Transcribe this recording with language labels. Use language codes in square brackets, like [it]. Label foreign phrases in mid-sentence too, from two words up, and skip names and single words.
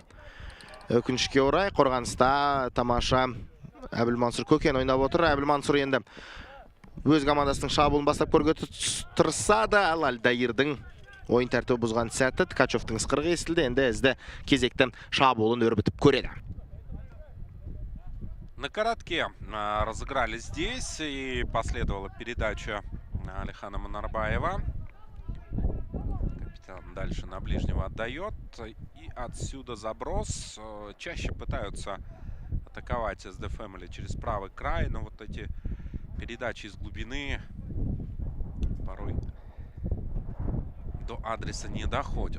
[kk] Өкінішке орай қорғаныста тамаша Әбілмансұр Көкен ойнап отыр. Әбілмансұр енді өз командасының шабуылын бастап көрге тырысады. Ал Алдаирдің ойын тәртібі бұзған сәті Ткачевтың ысқырығы естілді. Енді SD кезекті шабуылын өрбітіп көреді. [ru] На коротке разыграли здесь, и последовала передача Алихана Мұнарбаева. Капитан дальше на ближнего отдает, и отсюда заброс. Чаще пытаются атаковать SD Family через правый край, но вот эти передачи из глубины порой до адреса не доходят.